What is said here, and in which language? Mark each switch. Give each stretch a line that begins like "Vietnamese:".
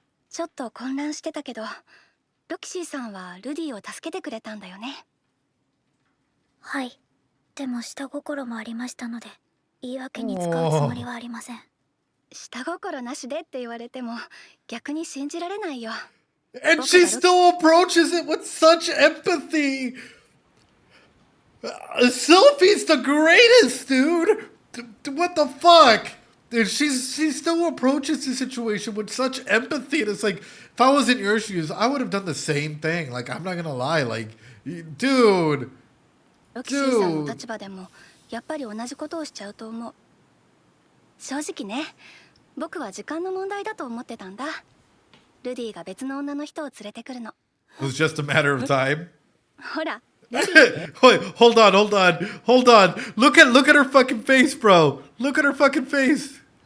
Japanese: ちょっと混乱してたけど、ロキシーさんはルディを助けてくれたんだよね。はい。でも下心もありましたので、言い訳に使うつもりはありません。下心なしでって言われても、逆に信じられないよ。
English: And she still approaches it with such empathy. Sylphie's the greatest, dude. What the fuck? Dude, she still approaches the situation with such empathy. And it's like, if I was in your shoes, I would have done the same thing. Like, I'm not gonna lie. Like, dude.
Japanese: ロキシーさんの立場でもやっぱり同じことをしちゃうと思う。正直ね、僕は時間の問題だと思ってたんだ。ルディが別の女の人を連れてくるの。
English: It was just a matter of time.
Japanese: ほら、ルディ。
English: Wait, hold on. Look at her fucking face, bro. Look at her fucking face.